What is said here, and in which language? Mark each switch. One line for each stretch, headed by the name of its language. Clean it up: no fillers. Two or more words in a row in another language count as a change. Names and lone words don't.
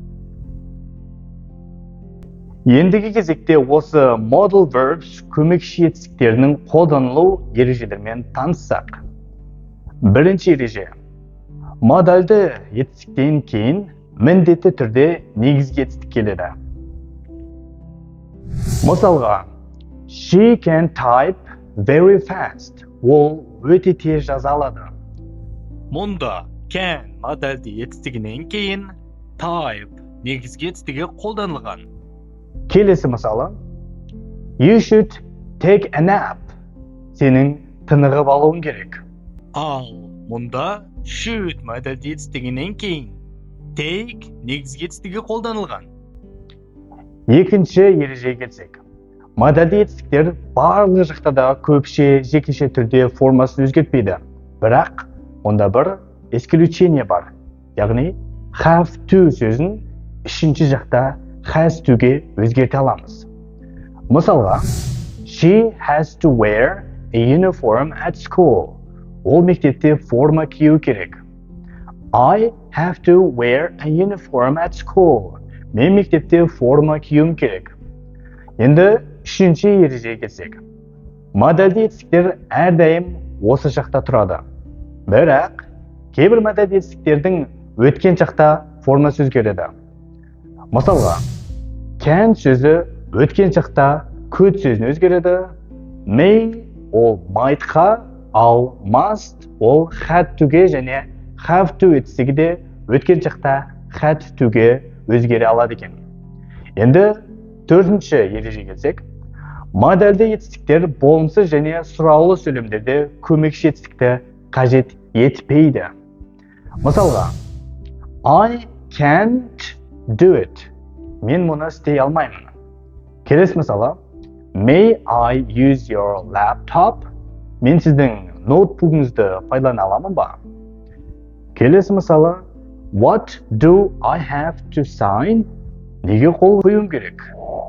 Kazakh: Ендігі кезекте осы
English: modal verbs
Kazakh: көмекші етістіктерінің қолданылу ережелерімен таныссақ. Бірінші ереже. Модальді етістіктен кейін міндетті түрде негізгі етістік келеді. Мысалға,
English: she can type very fast.
Kazakh: Ол өте тез жаза алады. Мұнда can модальді етістігінен кейін type негізгі етістігі қолданылған. Келесі мысалы,
English: you should take a nap.
Kazakh: Сенің тынығып алуың керек. Ал мұнда should модальді етістігінен кейін take негізгі етістігі қолданылған. Екінші ережеге келсек. Модальді етістіктер барлық жақтарда көпше, жекеше түрде формасын өзгертпейді. Бірақ онда бір исключение бар. Яғни
English: have to
Kazakh: сөзін үшінші жақта
English: has to'ге
Kazakh: өзгерте аламыз. Мысалға,
English: she has to wear a uniform at school.
Kazakh: Ол мектепте форма кию керек.
English: I have to wear a uniform at school.
Kazakh: Мен мектепте форма киюім керек. Енді үшінші ережеге келсек. Модальді етістіктер әрдайым осы жақта тұрады. Бірақ кейбір модальді етістіктердің өткен жақта формасы өзгереді. Мысалға, can сөзі өткен шақта could сөзіне өзгереді, may ол mightқа, ал must ол
English: had to'ге
Kazakh: және
English: have to
Kazakh: етістігі де өткен шақта
English: had to'ге
Kazakh: өзгере алады екен. Енді төртінші ережеге келсек, модальді етістіктер болымсыз және сұраулы сөйлемдерде көмекші етістікті қажет етпейді. Мысалға,
English: I can't do it.
Kazakh: Мен мұны істей алмаймын. Келесі мысалы,
English: may I use your laptop?
Kazakh: Мен сіздің ноутбугыңызды пайдалана аламын ба? Келесі мысалы,
English: what do I have to sign?
Kazakh: Неге қол қоюым керек?